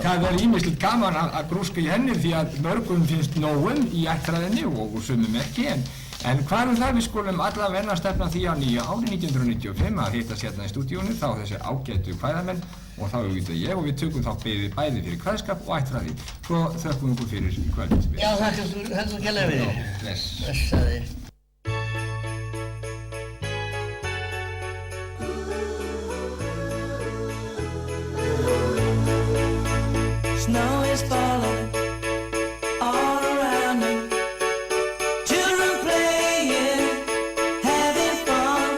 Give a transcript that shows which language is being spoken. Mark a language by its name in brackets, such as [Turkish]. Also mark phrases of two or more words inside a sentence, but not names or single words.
[Icelandic] Það er ýmislegt gaman að grúska í henni því að mörgum finnst nógum í ættræðinni og sumum ekki en hvað það við skulum allavega stefna því á nýja ári 1995 að hittast hérna í stúdíónu þá þessi ágætu kvæðamenn og þá auðvitað ég og við tökum þá bæði fyrir kvæðskap og ættræði svo þökkum við ykkur fyrir í kvöld. Já, þakka svo kærlega fyrir. Blessaðir. [English] Snow is falling all around me. Children playing, having fun.